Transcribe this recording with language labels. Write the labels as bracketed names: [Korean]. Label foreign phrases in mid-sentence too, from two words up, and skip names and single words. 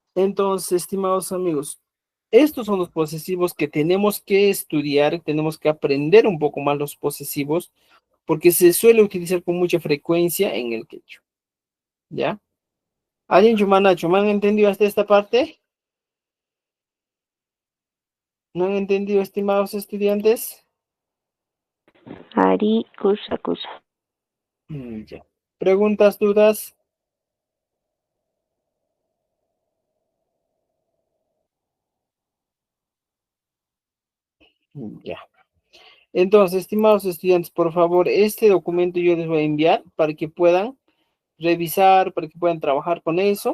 [Spanish] Entonces, estimados amigos, Estos son los posesivos que tenemos que estudiar, tenemos que aprender un poco más los posesivos, porque se suele utilizar con mucha frecuencia en el quechua. ¿Ya? ¿Alguien, Chumanacho, me han entendido hasta esta parte? ¿No han entendido, estimados estudiantes? [Quechua] Ari, kusa, kusa. [Spanish] Ya. ¿Preguntas, dudas? Ya. Entonces, estimados estudiantes, por favor, este documento yo les voy a enviar para que puedan revisar, para que puedan trabajar con eso.